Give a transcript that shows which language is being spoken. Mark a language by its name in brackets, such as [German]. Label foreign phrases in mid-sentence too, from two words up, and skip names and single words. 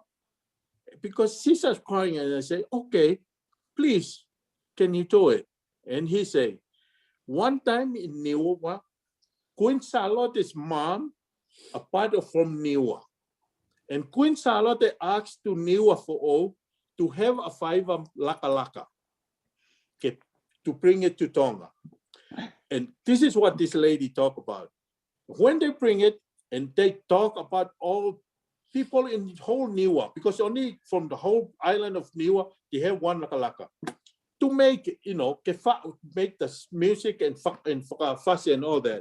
[English] Because she's just crying, and I say, okay, please, can you do it? And he say, one time in Niua, Queen Charlotte's mom, a part of from Niua. And Queen Charlotte asked to Niua for all to have a 5 laka-laka, okay, to bring it to Tonga. And this is what this lady talked about. When they bring it, and they talk about all people in the whole Niua, because only from the whole island of Niua, they have 1 laka-laka. To make, make the music and fuss and all that.